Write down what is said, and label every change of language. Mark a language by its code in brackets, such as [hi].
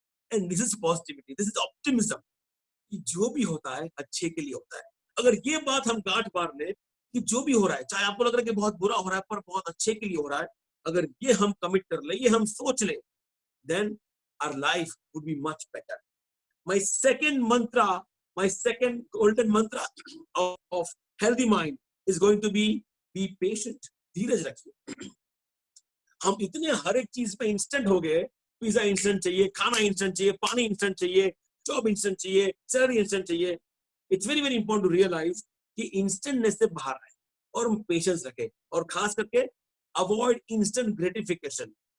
[en] and this is positivity, this is optimism, [hi] कि जो भी होता है अच्छे के लिए होता है। अगर ये बात हम गांठ मार ले कि जो भी हो रहा है, चाहे आपको लग रहा है कि बहुत बुरा हो रहा है पर बहुत अच्छे के लिए हो रहा है, अगर ये हम कमिट कर ले, ये हम सोच ले, [en] then our life would be much better. My second mantra, my second golden mantra of healthy mind is going to be patient. [hi] धीरज रखिए। हम इतने हर एक चीज में इंस्टेंट हो गए, पिज्जा इंस्टेंट चाहिए, खाना इंस्टेंट चाहिए, पानी इंस्टेंट चाहिए, जॉब इंस्टेंट चाहिए, सैलरी इंस्टेंट चाहिए। [en] it's very very important to realise [hi] कि इंस्टेंटनेस से बाहर आए और हम पेशेंस रखें, और खास करके [en] Avoid instant gratification.